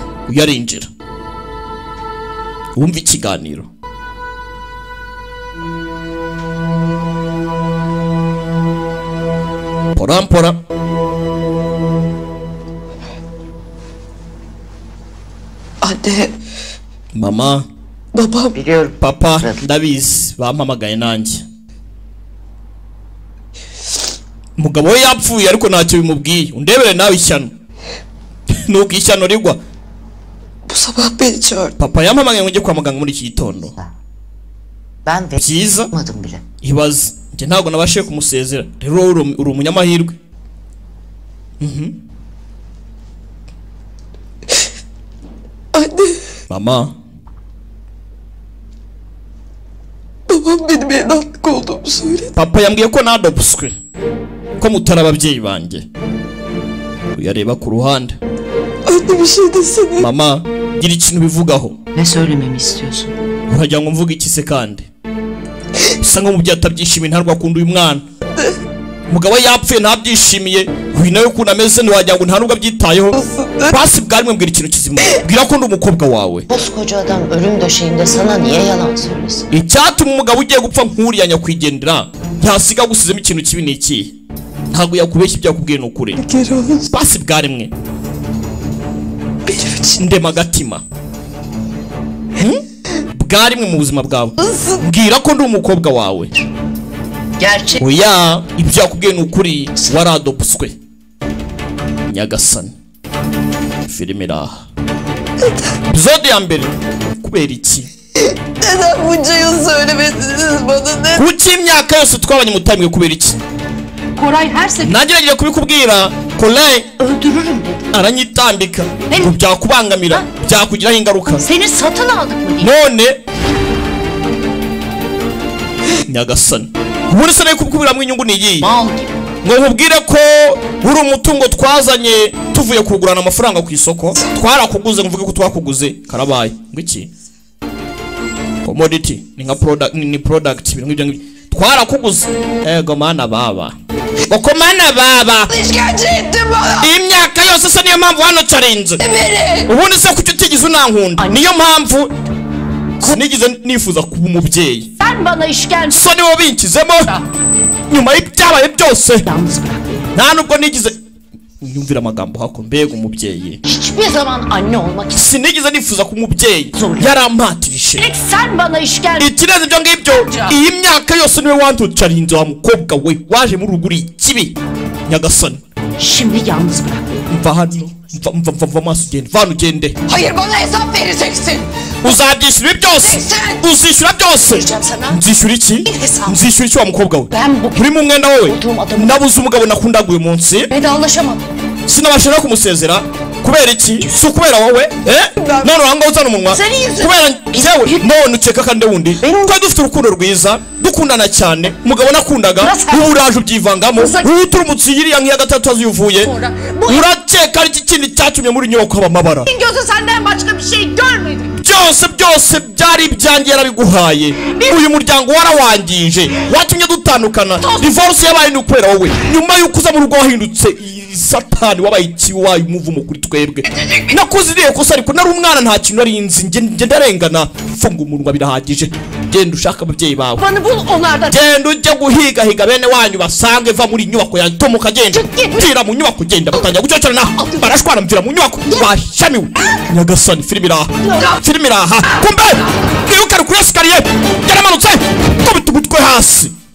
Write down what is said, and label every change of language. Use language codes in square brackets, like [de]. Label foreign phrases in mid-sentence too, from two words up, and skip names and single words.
[rw] Uyarinjira. Wumva ikiganiro. Porampora. [tr] Anne. [rw] Mama. [tr] Babam. Biliyorum. [rw] Papa ndabizi bampamagaye nanjye. Mugabo we yapfuye ariko ntacyo bimubwiye. Undebere nawe ishyano. Nuko ishyano rigwa. [tr] Bu sabah beni çağırdı. [rw] Papa yampamagaye ngo njye kwa muganga muri iki gitondo. [tr] Ben de [rw] Byiza. [tr] yapmadım bile. [rw] Ibaze. Njye ntabwo nabashe kumusezera. Rero uri umunyamahirwe. [tr] Anne. [rw] Mama. [tr] Babam benim evlatlık olduğumu söyledi. [rw] Papa yambwiye ko nadopswe. Ko mutari ababyeyi banjye. Uyareba ku ruhande. [tr] Anne bir şey desene. [rw] Mama, gira ikintu bivugaho. [tr] Ne söylememi istiyorsun? [rw] Uragira ngo mvuge iki se kandi? Bisa nk'umubyeyi atabyishimiye ntarwo akunda uyu mwana. Mugabo yapfuye ntabyishimiye. Uyu nawe ukuntu ameze ntiwagira ngo nta nubwo abyitayeho. Basi bwarimwe mbwira ikintu kizima. Bwira ko ndi umukobwa wawe. [tr] Koskoca adam ölüm döşeğinde sana niye yalan söylesin? [rw] Icyatuma umugabo ugiye gupfa nk'uriya nyakwigendera ntasiga gusizemo ikintu kibi ni iki? Ntabwo yakubeshya ibyo yakubwiye n'ukuri. Basi bwarimwe. Ndema agatima. Bwarimwe mu buzima bwawe. Bwira ko ndi umukobwa wawe. [tr] Gerçek. [rw] Oya, ibyo yakubwiye n'ukuri waradopswe. Nyagasani. Filime iraha. Episode ya mbere. Kubera iki? [tr] Neden bunca yıl söylemediniz bana ne? [rw] Kuki imyaka yose twabanye mutamwe kubera iki? [tr] Koray her sefer Nagerageje kubikubwira. Koray öldürürüm dedi. [rw] aranyitambika. Bu byakubangamira, byakugiraho ingaruka. [tr] Seni satın aldık mı diye. [rw] None nyagasani ubundi se nayo kubwiramo inyungu ni iyi [tr] Mal gibi. [rw] ngo nkubwire ko uri umutungo twazanye tuvuye kugurana amafaranga ku isoko twarakuguze mvuge ko twakuguze karabaye ngo iki commodity ni nka product ni product ibintu nk'ibyo twarakuguze ego mana baba uko mana baba [tr] İşkence ettin bana. [rw] imyaka yose se niyo mpamvu hano carinze [tr] Beni. [rw] ubundi se kuki utigize unankunda niyo mpamvu sinigize nifuza kuba umubyeyi [tr] Sen bana işkence [rw] so niwo binkizemo nyuma y'ibyabaye byose [tr] yalnız bırak. [rw] nta nubwo nigize nyumvira amagambo hako mbega umubyeyi [tr] Hiçbir zaman anne olmak [rw] sinigize nifuza kuba umubyeyi yarampatirishe [tr] Tek sen bana işkence. [rw] ikirenze ibyo ngibyo iyi myaka yose niwe wantucarinze wa mukobwa we waje muri urugo uri ikibi nyagasani [tr] Şimdi yalnız bırak. [rw] mva hano mva amaso ugende va hano ugende [tr] Hayır bana hesap vereceksin. [rw] uzabyishyura ibi byose uzishyura byose [tr] Vereceğim sana. [rw] nzishyura iki [tr] Hesap. [rw] nzishyura iki wa mukobwa we [tr] Ben bu [rw] uri mu mwenda wowe [tr] Olduğum adamı- [rw] nabuze umugabo nakundaga uyu munsi [tr] vedalaşamadım. [rw] sinabasha no kumusezera kubera iki si ukubera wowe none uranga uzana umunwa [tr] Senin yüzünden. [rw] kubera njyewe none ukeka kandi wundi twari dufite urukundo rwiza dukundana cyane umugabo nakundaga ubu uraje ubyivangamo ubu uturumutse iyiriya nk'iya gatatu aziyuvuye urakeka ari iki kindi cyatumye muri nyubako haba amabara [tr] Gözü senden başka bir şey görmedi. [rw] byose byari ibyanjye yarabiguhaye uyu muryango warawangije watumye dutandukana divorce yabaye ni ukubera wowe nyuma y'uko uza mu rugo wahindutse satani wabaye ikibi wayo umuvumo kuri twebwe nakoze iriya kosa ariko nari umwana nta kintu nari nzi njye ndarengana funga umunwa birahagije genda ushaka ababyeyi bawe [tr] Bana bul onlardan. [rw] genda ujye guhigahiga bene wanyu basange va muri nyubako yanjye tomuka genda mvira mu nyubako genda batangira gucyocorana barashwana mvira mu nyubako washamiwe nyagasani filime iraha kumbe mwibukare kuri esikariye yaramanutse kubita umutwe hasi